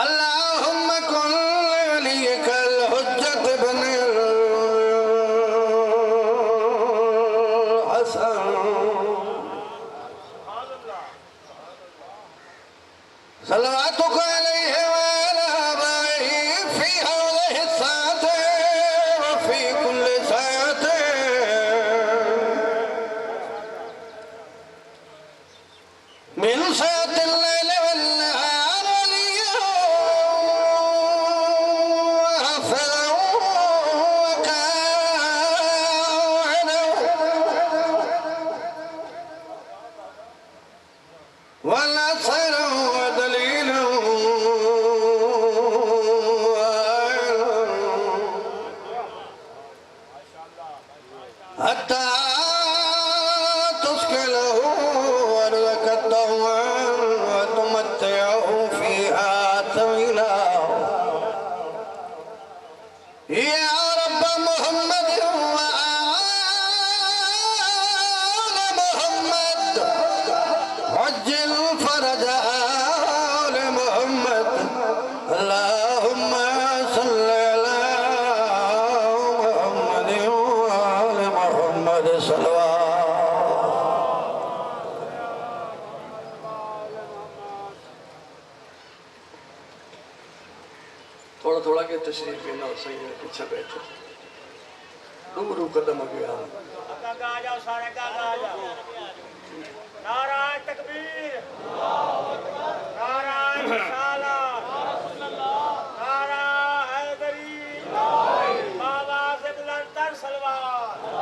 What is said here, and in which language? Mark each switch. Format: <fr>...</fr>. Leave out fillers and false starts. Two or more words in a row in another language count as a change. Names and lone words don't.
<ar>اللهم كن لوليك الحجة ابن الحسن صلى الله عليه وعلى آبائه في هذه الساعة وفي كل ساعة من ساعة الليل والنهار وليا وحافظا وقائدا وناصرا ودليلا وعائلا حتى تسكنه أرضك طوعا وتمتعه فيها طويلا. يا رب محمد وآل محمد عجل فرج آل محمد. اللهم صل على محمد وآل محمد صلى الله.</ar> <ur>تھوڑا تھوڑا کے تشریف لینا صحیح ہے. پیچھے بیٹھو روبرو قدم آگے آؤ. کاکا آ جاؤ، سارے کاکا آ جاؤ۔ نعرۂ تکبیر، نعرۂ رسالت، نعرۂ حیدری، بابا سے بلندتر صلوات.</ur>